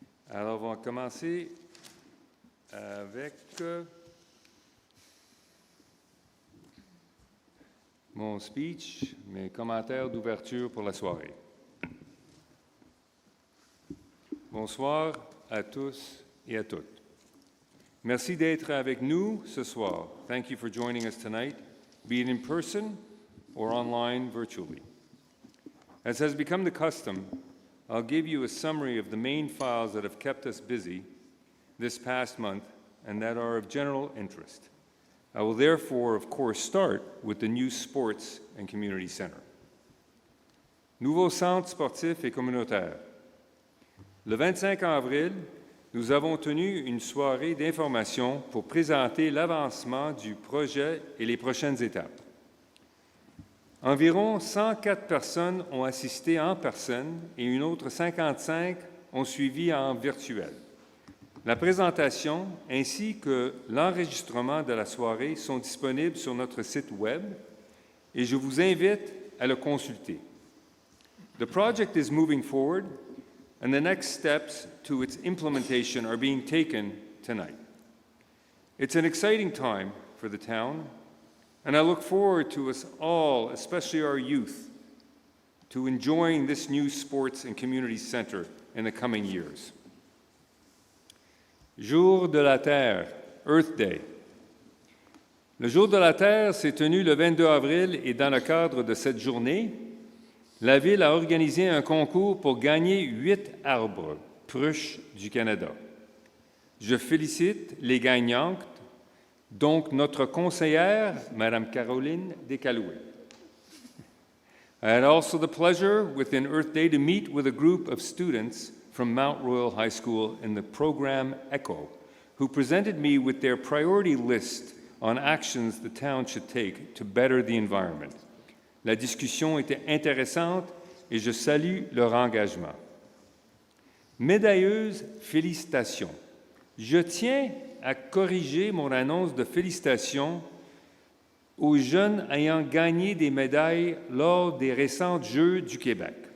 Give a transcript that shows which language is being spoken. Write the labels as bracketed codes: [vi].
[fr] Alors, on va commencer avec mon speech, mes commentaires d'ouverture pour la soirée. Bonsoir à tous et à toutes. Merci d'être avec nous ce soir. [en] Thank you for joining us tonight, be it in person or online virtually. As has become the custom, I'll give you a summary of the main files that have kept us busy this past month and that are of general interest. I will therefore, of course, start with the new Sports and Community Center. [fr] Nouveau centre sportif et communautaire. Le 25 avril, nous avons tenu une soirée d'information pour présenter l'avancement du projet et les prochaines étapes. Environ 104 personnes ont assisté en personne et une autre 55 ont suivi en virtuel. La présentation ainsi que l'enregistrement de la soirée sont disponibles sur notre site Web et je vous invite à le consulter. [en] The project is moving forward and the next steps to its implementation are being taken tonight. It's an exciting time for the town, and I look forward to us all, especially our youth, to enjoying this new sports and community center in the coming years. [fr] Jour de la Terre, [en] Earth Day. [fr] Le Jour de la Terre s'est tenu le 22 avril et dans le cadre de cette journée, la Ville a organisé un concours pour gagner 8 arbres pruches du Canada. Je félicite les gagnantes, donc notre conseillère, Mme Caroline Descalouet. [en] I had also the pleasure within Earth Day to meet with a group of students from Mount Royal High School in the program ECHO, who presented me with their priority list on actions the town should take to better the environment. [fr] La discussion était intéressante et je salue leur engagement. Médailleuse, félicitations. Je tiens à corriger mon annonce de félicitations aux jeunes ayant gagné des médailles lors des récents Jeux du Québec.